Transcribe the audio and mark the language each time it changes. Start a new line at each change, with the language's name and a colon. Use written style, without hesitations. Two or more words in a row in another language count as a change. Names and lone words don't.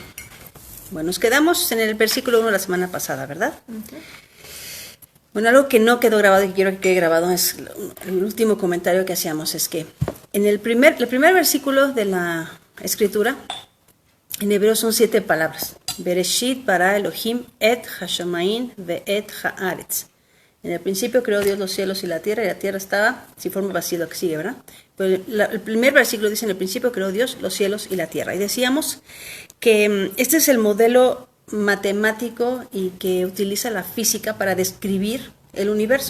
Spanish: Bueno, nos quedamos en el versículo 1 la semana pasada, ¿verdad? Uh-huh. Bueno, algo que no quedó grabado y que quiero que quede grabado es el último comentario que hacíamos, es que en el primer versículo de la escritura, en hebreo son 7 palabras.
Hebrew: בראשית ברא אלוהים את השמים ואת הארץ.
Spanish: En el principio creó Dios los cielos y la tierra estaba sin forma vacía, lo que sigue, ¿verdad? Pero el primer versículo dice, en el principio creó Dios los cielos y la tierra. Y decíamos que este es el modelo matemático y que utiliza la física para describir el universo.